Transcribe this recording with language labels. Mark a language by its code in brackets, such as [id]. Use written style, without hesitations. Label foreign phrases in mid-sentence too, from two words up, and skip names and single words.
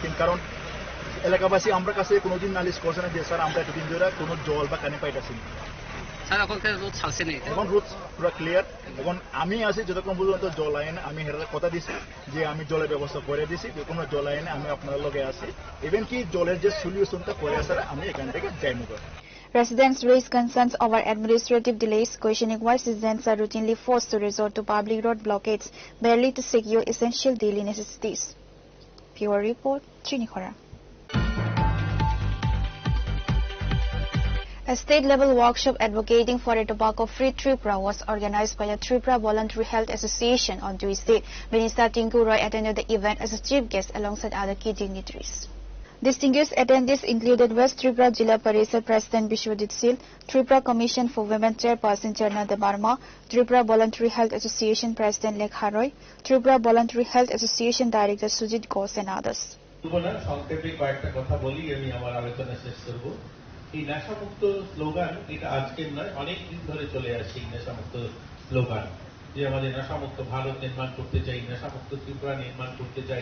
[bn] কিন্তু কারণ এলাকাবাসী আমরা কাছে কোনোদিন নালিশ করছে না যে স্যার আমরা এতদিন ধরে কোনো জল বা পানি পাইতেছি না। স্যার এখন রোড ছাড়ছে না, এখন রোড পুরো ক্লিয়ার। এখন আমি আছি যতক্ষণ পর্যন্ত জল আইনে আমি হেরার কথা দিছি যে আমি জলের ব্যবস্থা করে দিছি, যে কোনো জল আইনে আমি আপনার লগে আছি। ইভেন কি জলের যে সলিউশনটা করে আসার আমি এখান থেকে যাইমু। [en] Residents raised concerns over administrative delays, questioning why citizens are routinely forced to resort to public road blockades barely to secure essential daily necessities. Pure Report, Chinikhara. A state-level workshop advocating for a tobacco-free Tripura was organized by the Tripura Voluntary Health Association on Tuesday. Minister Tinku Roy attended the event as a chief guest alongside other key dignitaries. Distinguished attendees included West Tripura Jilla Parishad President Bishwadit Sil, Tripura Commission for Women Chairperson Charnada Barma, Tripura Voluntary Health Association President Lekha Roy, Tripura Voluntary Health Association Director Sujit Ghosh and others. [bn] সংক্ষেপে কয়েকটা কথা বলি আমি আমার আলোচনা শেষ করব। এই নেশামুক্ত স্লোগান এটা আজকের নয়, অনেক দিন ধরে চলে আসছে এই নেশামুক্ত স্লোগান, যে আমাদের নেশামুক্ত ভারত নির্মাণ করতে চাই, নেশামুক্ত ত্রিপুরা নির্মাণ করতে চাই।